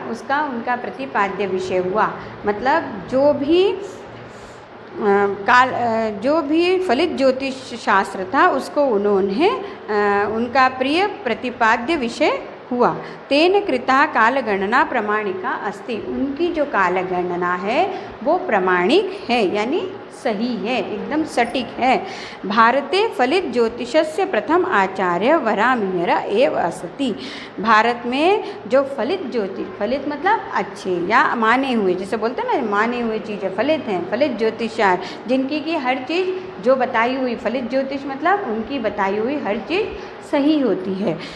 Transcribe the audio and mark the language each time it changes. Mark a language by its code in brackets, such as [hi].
[hi] उसका उनका प्रतिपाद्य विषय हुआ। मतलब जो भी फलित ज्योतिष शास्त्र था उसको उन्होंने उनका प्रिय प्रतिपाद्य विषय हुआ। [sa] तेन कृता कालगणना प्रमाणिका अस्ति। [hi] उनकी जो कालगणना है वो प्रमाणिक है यानी सही है, एकदम सटीक है। [sa] भारते फलित ज्योतिषस्य प्रथम आचार्य वराहमिहिर एव अस्ति। [hi] भारत में जो फलित ज्योतिष, फलित मतलब अच्छे या माने हुए, जैसे बोलते हैं ना माने हुए चीज़ें फलित हैं, फलित ज्योतिषाचार्य जिनकी की हर चीज़ जो बताई हुई, फलित ज्योतिष मतलब उनकी बताई हुई हर चीज़ सही होती है।